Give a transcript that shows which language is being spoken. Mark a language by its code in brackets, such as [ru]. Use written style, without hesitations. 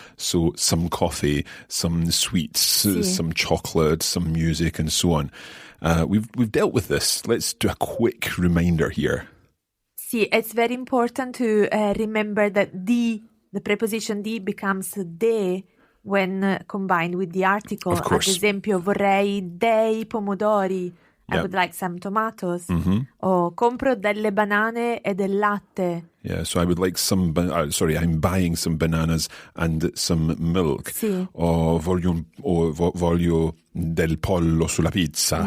[en] So some coffee, some sweets, some chocolate, some music, and so on. We've dealt with this. Let's do a quick reminder here. Sì, it's very important to remember that the preposition di becomes de when combined with the article. Of course. [it] Ad esempio, vorrei dei pomodori. [en] I Yeah. would like some tomatoes. [it] O compro delle banane e del latte. [en] Yeah, so I would like some, I'm buying some bananas and some milk. [it] Sì. O voglio del pollo sulla pizza.